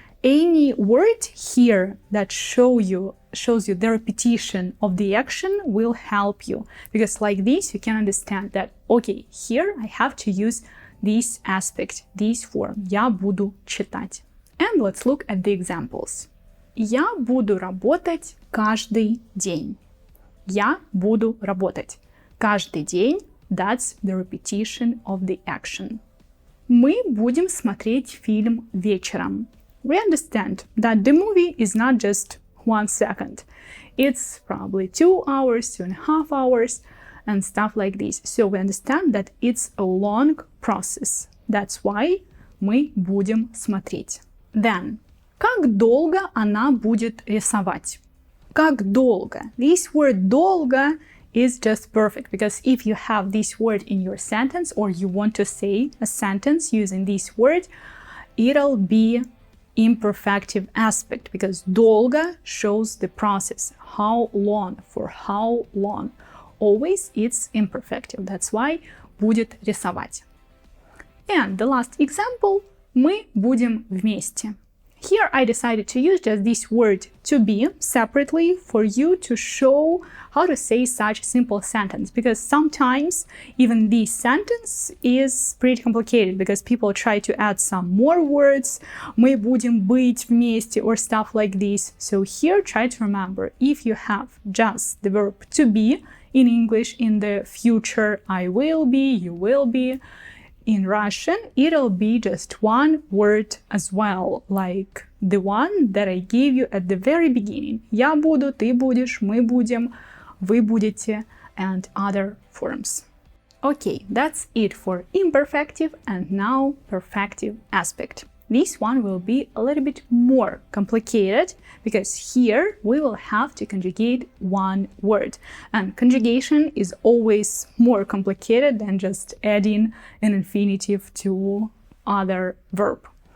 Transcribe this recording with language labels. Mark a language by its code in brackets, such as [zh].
[en] Any word here that shows you the repetition of the action will help you, because like this you can understand that, okay, here I have to use this aspect, this form. [ru] Я буду читать. [en] And let's look at the examples. [ru] Я буду работать каждый день. Я буду работать. Каждый день, [en] that's the repetition of the action. [ru] Мы будем смотреть фильм вечером. [en] We understand that the movie is not just 1 second. It's probably 2 hours, 2.5 hours, and stuff like this. So we understand that it's a long process. That's why [ru] мы будем смотреть. [en] Then, [ru] как долго она будет рисовать? Как долго? [en] This word долго is just perfect, because if you have this word in your sentence or you want to say a sentence using this word, it'll be imperfective aspect, because долго shows the process, how long, for how long. Always it's imperfective, that's why [ru] будет рисовать. [en] And the last example, [ru] мы будем вместе. [en] Here I decided to use just this word to be separately for you to show how to say such a simple sentence, because sometimes even this sentence is pretty complicated because people try to add some more words, [ru] мы будем быть вместе [en] or stuff like this. So here try to remember, if you have just the verb to be in English in the future, I will be, you will be. In Russian, it'll be just one word as well, like the one that I gave you at the very beginning. [ru] Я буду, ты будешь, мы будем, вы будете, and other forms. [en] Okay, that's it for imperfective, and now perfective aspect. This one will be a little bit more complicated because here we will have to conjugate one word. And conjugation is always more complicated than just adding an infinitive to other verb.